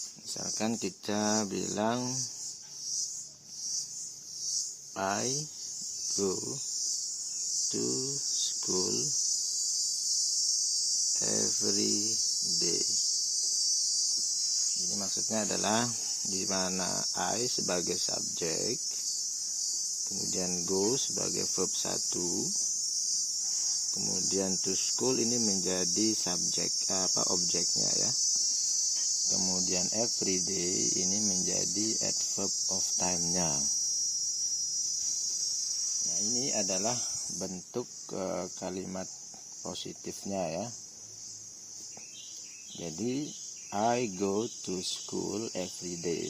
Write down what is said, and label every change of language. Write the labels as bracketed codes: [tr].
[id] Misalkan kita bilang [en] I go to school every day. [id] Ini maksudnya adalah di mana I sebagai subjek, kemudian go sebagai verb 1, kemudian to school ini menjadi subjek objeknya ya. Kemudian every day ini menjadi adverb of time-nya. Nah, ini adalah bentuk kalimat positifnya ya. Jadi [en] I go to school every day.